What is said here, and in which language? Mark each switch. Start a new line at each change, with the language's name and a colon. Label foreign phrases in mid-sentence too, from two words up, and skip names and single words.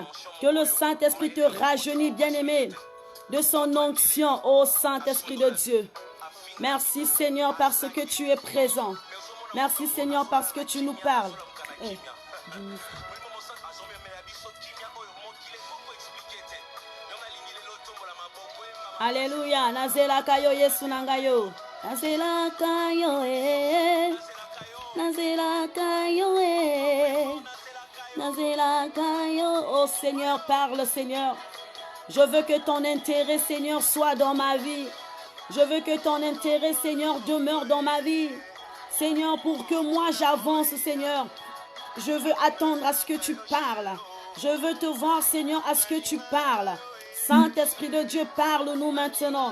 French: Que le Saint-Esprit te rajeunit, bien-aimé, de son onction, ô Saint-Esprit de Dieu. Merci, Seigneur, parce que tu es présent. Merci, Seigneur, parce que tu nous parles. Alléluia.
Lingala: Nazela kayo Yesu nangayo. Nazela kayo Nazela kayo Nazela kayo.
French: Oh Seigneur, parle Seigneur. Je veux que ton intérêt, Seigneur, soit dans ma vie. Je veux que ton intérêt, Seigneur, demeure dans ma vie. Seigneur, pour que moi j'avance, Seigneur. Je veux attendre à ce que tu parles. Je veux te voir, Seigneur, à ce que tu parles. Saint-Esprit de Dieu, parle-nous maintenant.